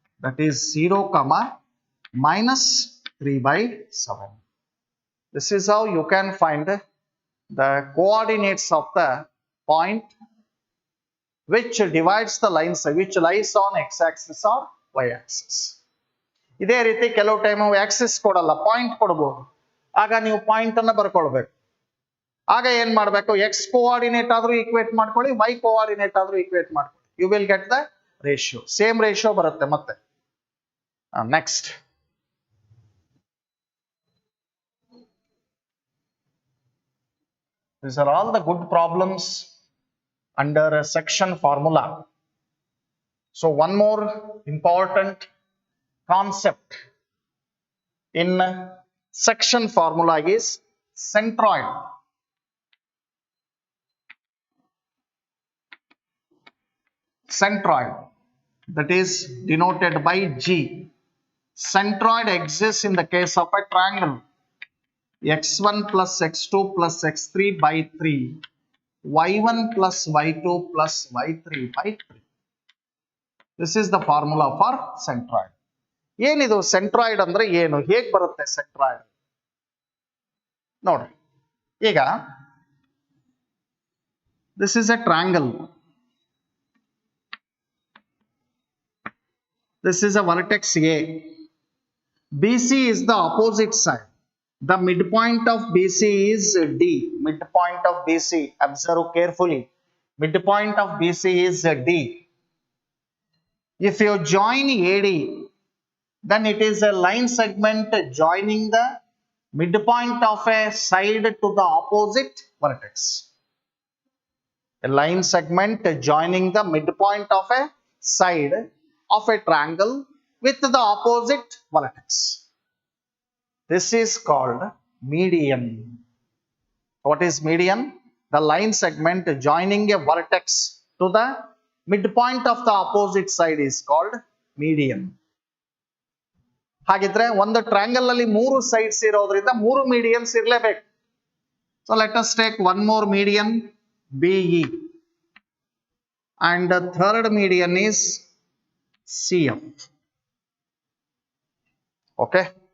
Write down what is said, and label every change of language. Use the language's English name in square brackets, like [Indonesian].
[English] That is 0, minus 3/7. This is how you can find the coordinates of the point which divides the lines which lies on x-axis or y-axis. [Kannada] ಇದೇ ರೀತಿ ಕೆಲವು time Axis ಕೊಡಲ್ಲ, point ಕೊಡಬಹುದು. ಆಗ ನೀವು point ಅನ್ನ ಬರ್ಕೊಳ್ಬೇಕು. ಆಗ ಏನ್ ಮಾಡಬೇಕು, ಎಕ್ಸ್ ಕೋಆರ್ಡಿನೇಟ್ ಆದ್ರೂ ಈಕ್ವೇಟ್ ಮಾಡ್ಕೊಳ್ಳಿ, ವೈ ಕೋಆರ್ಡಿನೇಟ್ ಆದ್ರೂ ಈಕ್ವೇಟ್ ಮಾಡ್ಕೊಳ್ಳಿ. [English] you will get the ratio, same ratio [Kannada] ಬರುತ್ತೆ ಮತ್ತೆ. [English] Next, these are all the good problems under a section formula. So one more important concept in section formula is centroid. Centroid, that is denoted by G. Centroid exists in the case of a triangle x1 plus x2 plus x3 by 3, y1 plus y2 plus y3 by 3. This is the formula for centroid. [Kannada] ಏನಿದು centroid ಅಂದ್ರೆ ಏನು, ಹೇಗೆ ಬರುತ್ತೆ centroid ನೋಡ್ರಿ. ಈಗ [English] this is a triangle, this is a vertex A, BC is the opposite side, the midpoint of BC is D. Midpoint of BC, observe carefully, midpoint of BC is D. If you join AD, then it is a line segment joining the midpoint of a side to the opposite vertex. A line segment joining the midpoint of a side of a triangle with the opposite vertex. This is called median. What is median? The line segment joining a vertex to the midpoint of the opposite side is called median. [Kannada] ಹಾಗಿದ್ರೆ ಒಂದು triangle ಅಲ್ಲಿ 3 sides ಇರೋದ್ರಿಂದ 3 medians ಇರಲೇಬೇಕು. [English] So let us take one more median, BE, and the third median is CF. Okay.